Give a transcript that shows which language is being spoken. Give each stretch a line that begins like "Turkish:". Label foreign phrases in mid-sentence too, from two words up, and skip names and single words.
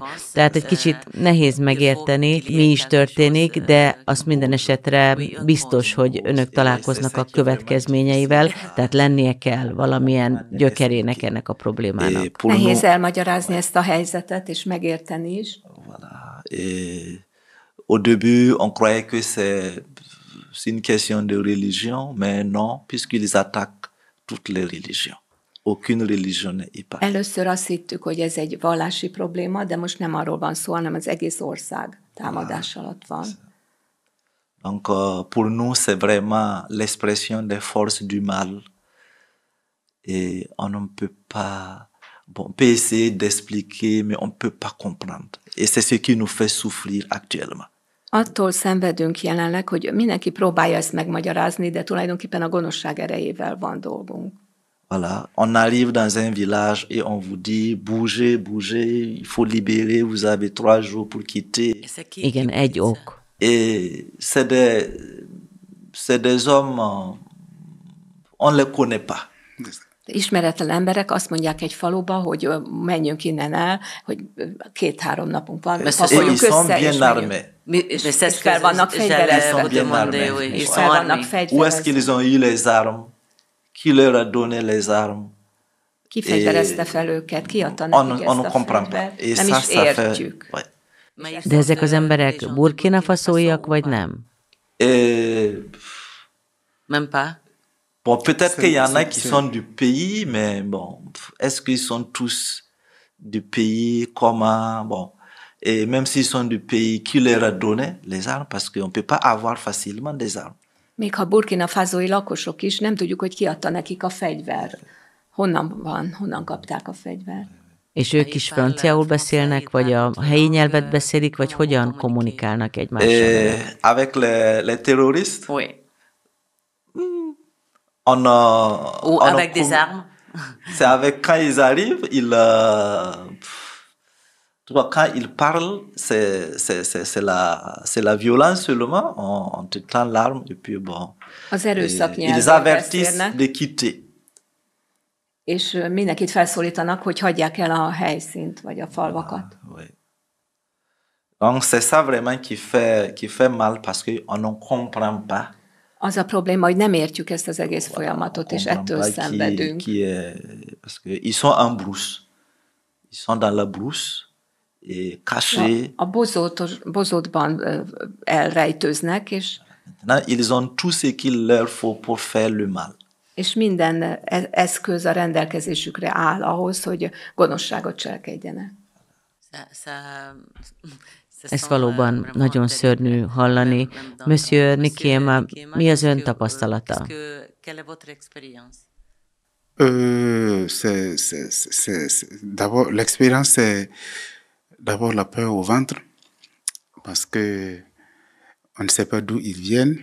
Hungarian: Tehát egy kicsit nehéz megérteni, mi is történik, de azt minden esetre biztos, hogy önök találkoznak a következményeivel, tehát lennie kell valamilyen gyökerének ennek a problémának. Nehéz elmagyarázni ezt a helyzetet, és megérteni is.
French: Voilà. Et au début, on croyait que c'est une question de religion, mais non, puisqu'ils attaquent toutes les religions. Aucune religion n'est épargnée.
Hungarian: Először azt hittük, hogy ez egy vallási probléma, de most nem arról van szó, hanem az egész ország támadás alatt van.
French: Donc, pour nous, c'est vraiment l'expression des forces du mal. Et on ne peut pas... Bon, on peut essayer d'expliquer, mais on ne peut pas comprendre. Et c'est ce qui nous fait souffrir actuellement.
Hungarian: Attól szenvedünk jelenleg, hogy mindenki próbálja ezt megmagyarázni, de tulajdonképpen a gonoszság erejével van dolgunk.
French: Voilà, on arrive dans un village et on vous dit bougez, bougez, il faut libérer, vous avez 3 jours pour quitter.
Hungarian: Igen, egy ok.
French: Et c'est des hommes, on ne les connaît pas.
Hungarian: Ismeretlen emberek azt mondják egy faluba, hogy menjünk innen el, hogy 2-3 napunk van, pakoljuk össze, és fel vannak fegyverezve.
French: Où est-ce qu'ils ont eu les armes? Qui leur a donné les armes?
Hungarian: Ki fegyverezte fel őket? Ki adta nekik ezt a fegyvert? Nem is értjük. De ezek az emberek Burkina Faszóiak, vagy nem?
French: Même pas. Bon, peut-être qu'il y en a qui sont du pays, mais bon, est-ce qu'ils sont tous du pays, comment, bon, et même s'ils sont du pays, qui leur a donné les armes, parce qu'on ne peut pas avoir facilement des armes.
Hungarian: Még ha Burkina Fasói lakosok is, nem tudjuk, hogy ki adta nekik a fegyvert. Honnan kapták a fegyvert? És ők is franciául beszélnek, vagy a helyi nyelvet beszélik, vagy hogyan kommunikálnak egymással?
French: Avec les terroristes? Oui. Ou avec des armes. C'est avec quand ils arrivent, quand ils parlent, c'est la violence seulement. On te tend l'arme et puis bon. Ils avertissent de quitter.
Hungarian: És mindenkit felszólítanak, hogy hagyják el a helyszínt, vagy a falvakat.
French: Oui. Donc c'est ça vraiment qui fait mal parce qu'on ne comprend pas
Hungarian: Az a probléma, hogy nem értjük ezt az egész folyamatot, és ettől szenvedünk.
French: Parce que ils sont en brousse. Ils sont dans la brousse, et cachés.
Hungarian: A bozótban elrejtőznek, és
French: Maintenant, ils ont tout ce qu'il leur faut pour faire le mal.
Hungarian: És minden eszköz a rendelkezésükre áll ahhoz, hogy gonoszságot cselekedjenek. Ez valóban nagyon szörnyű hallani. Monsieur Nikiema, mi az ön tapasztalata?
French: D'abord, l'expérience, c'est d'abord la peur au ventre, parce que on ne sait pas d'où ils viennent.